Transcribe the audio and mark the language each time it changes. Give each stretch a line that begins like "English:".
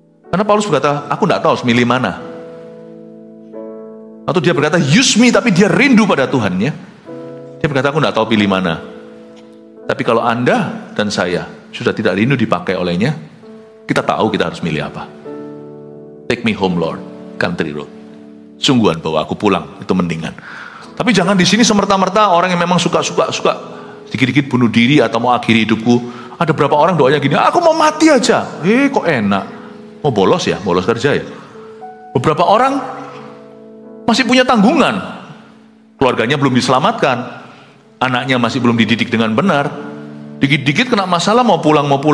Indonesian: Karena Paulus berkata, aku tidak tahu harus milih mana. Atau dia berkata,
English: use me,
Indonesian: tapi dia rindu pada Tuhan ya. Dia berkata, aku tidak tahu pilih mana. Tapi kalau Anda dan saya sudah tidak rindu dipakai olehnya, kita tahu kita harus milih apa.
English: Take me home Lord, country road.
Indonesian: Sungguhan bahwa aku pulang, itu mendingan. Tapi jangan di sini semerta-merta orang yang memang suka dikit-dikit bunuh diri atau mau akhiri hidupku. Ada berapa orang doanya gini, aku mau mati aja. Kok enak. Mau bolos ya, bolos kerja ya. Beberapa orang masih punya tanggungan, keluarganya belum diselamatkan, anaknya masih belum dididik dengan benar, dikit-dikit kena masalah mau pulang.